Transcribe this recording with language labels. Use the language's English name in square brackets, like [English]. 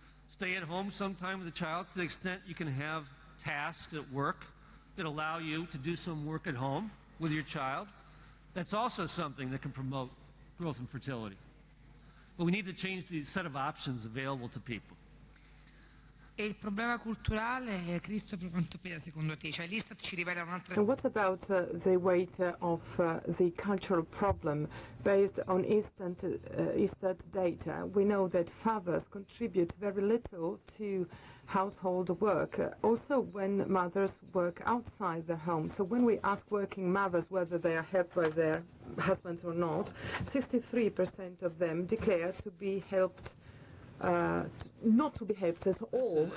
[English] Stay at home sometime with the child to the extent you can have tasks at work that allow you to do some work at home with your child. That's also something that can promote growth and fertility. But we need to change the set of options available to people. [Italian] E il problema culturale, Christopher, quanto pesa secondo te? Cioè l'Istat ci rivela un'altra [English] And what about the weight of the cultural problem based on Istat data? We know that fathers contribute very little to household work, also when mothers work outside their home. So when we ask working mothers whether they are helped by their husbands or not, 63% of them declare to be helped, not to be helped at all.